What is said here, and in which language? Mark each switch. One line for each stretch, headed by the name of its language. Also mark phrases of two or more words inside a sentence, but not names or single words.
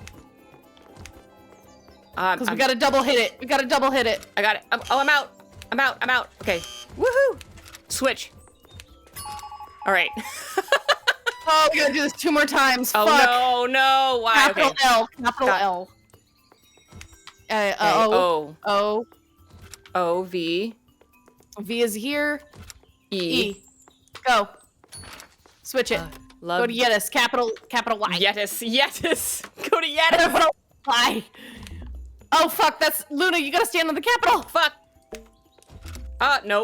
English: Because we gotta double hit it. I got it. I'm out. I'm out. Okay. Woohoo. Switch. All right. Oh, we gotta do this 2 more times. Oh Fuck. no. Why? Capital Okay. L. Capital Got- L. O. O. O. V. V is here. E. E. Go. Switch it. Love. Go to Yetis. Capital Y. Yetis. Go to Yetis. Capital Y. Oh fuck! That's Luna. You gotta stand on the capital. Fuck. No.